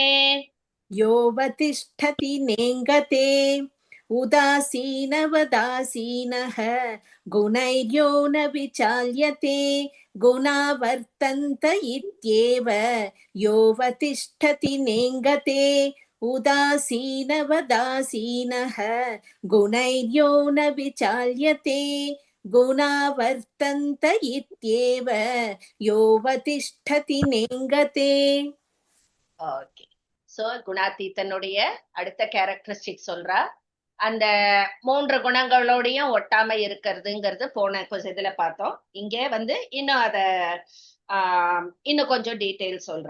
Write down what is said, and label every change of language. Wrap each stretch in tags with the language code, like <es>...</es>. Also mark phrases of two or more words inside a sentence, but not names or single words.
<sa>योऽवतिष्ठति नेङ्गते उदासीनवदासीनः गुणैर्यो न विचाल्यते गुणा वर्तन्त इत्येव योऽवतिष्ठति नेङ्गते उदासीनवदासीनः गुणैर्यो न विचाल्यते गुणा वर्तन्त इत्येव योऽवतिष्ठति नेङ्गते.</sa> <ta>ஓகே. சோ குணாதீதனுடைய அடுத்த கேரக்டரிஸ்டிக் சொல்றா. அந்த 3 குணங்களோடையும் ஒட்டாம இருக்கிறதுங்கிறது போன இதுல பார்த்தோம். இங்கே இன்னும் அத இன்னும் கொஞ்சம் டீட்டெயில் சொல்றா.</ta>